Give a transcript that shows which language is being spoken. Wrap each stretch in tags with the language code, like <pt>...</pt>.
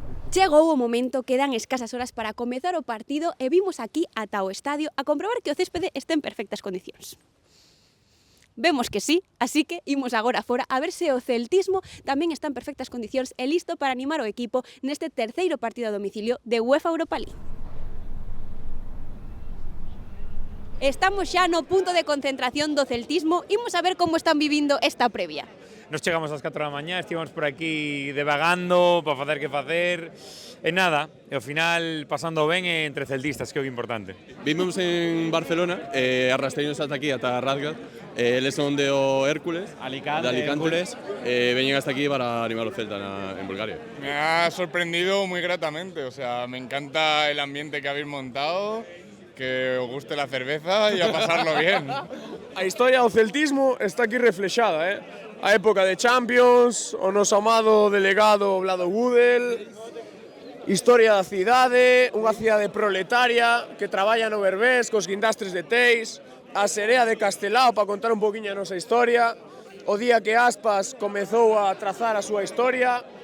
<gl>Chegou o momento, quedan escasas horas para comezar o partido e vimos aquí ata o estadio a comprobar que o céspede está en perfectas condicións. Vemos que sí, así que imos agora fora a ver se o celtismo tamén está en perfectas condicións e listo para animar o equipo neste terceiro partido a domicilio de UEFA Europa League. Estamos xa no punto de concentración do celtismo, imos a ver como están vivindo esta previa. Nos chegamos ás 4 da mañá, estivemos por aquí devagando para facer que facer e nada, e ao final pasando ben entre celtistas, que é o importante. Vimos en Barcelona, arrastreinos ata aquí, ata Rasgard, eles son de o Hércules, Alicante, de Alicante, Hércules. veñen hasta aquí para animar o Celta en Bulgaria.</gl> <es>Me ha sorprendido muy gratamente, o sea, me encanta el ambiente que habéis montado, que os guste la cerveza y a pasarlo bien.</es> <gl>A historia do celtismo está aquí reflexada, a época de Champions, o noso amado delegado Vlado Gudel, historia da cidade, unha cidade proletaria que traballa no Berbés cos guindastres de Teis, a Serea de Castelao para contar un poquinho a nosa historia, o día que Aspas comezou a trazar a súa historia,</gl>